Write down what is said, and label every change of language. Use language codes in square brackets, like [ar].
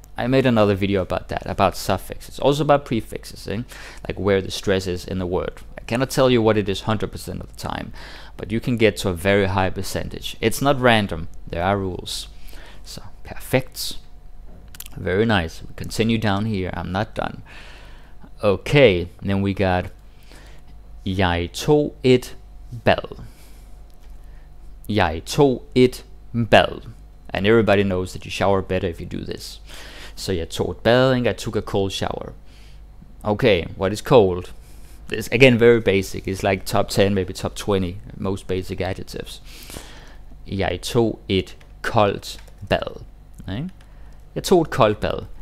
[en] I made another video about that, about suffixes, also about prefixes, like where the stress is in the word. I cannot tell you what it is 100% of the time, but you can get to a very high percentage. It's not random, there are rules. So, perfect. Very nice. We continue down here, I'm not done. Okay, then we got [da] Jeg tog et bad. Jeg tog et bad. [en] And everybody knows that you shower better if you do this. So [da] jeg tog et bad [en] and I took a cold shower. Okay, what is cold? This again very basic. It's like top 10, maybe top 20 most basic adjectives. [da] Jeg tog et koldt bad. Right? Jeg tog et koldt bad.